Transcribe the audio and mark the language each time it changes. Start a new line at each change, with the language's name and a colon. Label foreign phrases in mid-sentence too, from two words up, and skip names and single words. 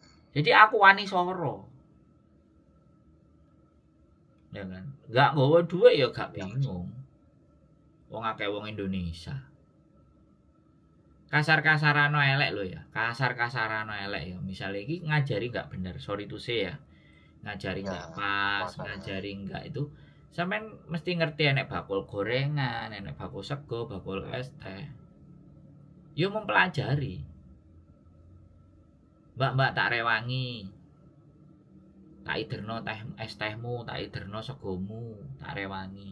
Javanese: Jadi aku wani soro. Ya kan? Gak nggawa duit ya gak bingung. Wong akeh wong Indonesia. Kasar-kasarano elek lho ya. Kasar-kasarano elek ya. Misalnya iki ngajari gak bener,
English: sorry to say ya.
Javanese: Ngajari Ya, gak pas, ngajari gak itu. Sampeyan mesti ngerti enek bakul gorengan, enek bakul sego, bakul es teh. Yo mempelajari. Mbak tak rewangi. Tak iderno teh es tehmu, tak iderno segomu, tak rewangi.